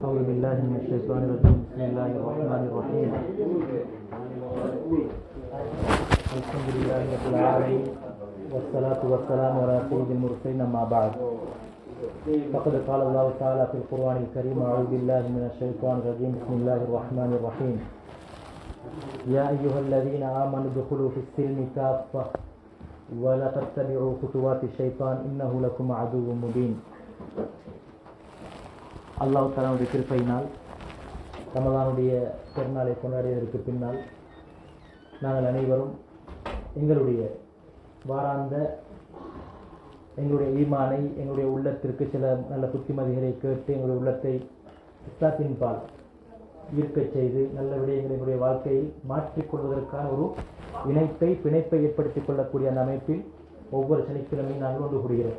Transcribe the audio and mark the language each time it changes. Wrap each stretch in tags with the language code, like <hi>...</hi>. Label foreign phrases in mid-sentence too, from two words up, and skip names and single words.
<ar>أعوذ بالله من الشيطان الرجيم بسم الله الرحمن الرحيم الحمد لله رب العالمين والصلاة والسلام على سيد المرسلين أما بعد فقد قال الله تعالى في القرآن الكريم أعوذ بالله من الشيطان الرجيم بسم الله الرحمن الرحيم يا أيها الذين آمنوا ادخلوا في السلم كافة ولا تتبعوا خطوات الشيطان إنه لكم عدو مبين.</ar> <ta>அல்லாஹ் தஆலாவுடைய கிருபையினால் ரமலானுடைய பெருநாளை கொண்டாடியதற்கு பின்னால் நாங்கள் அனைவரும் எங்களுடைய வாராந்த எங்களுடைய ஈமானை எங்களுடைய உள்ளத்திற்கு சில நல்ல புத்திமதிகளை கேட்டு எங்களுடைய உள்ளத்தை இஸ்லாத்தின் பால் ஈர்க்கச் செய்து நல்ல விடயங்களை எங்களுடைய வாழ்க்கையை மாற்றிக்கொள்வதற்கான ஒரு பிணைப்பை ஏற்படுத்திக் கொள்ளக்கூடிய அந்த அமைப்பில் ஒவ்வொரு சனிக்கிழமையும் நாங்கள் ஒன்று கூடுகிறோம்.</ta>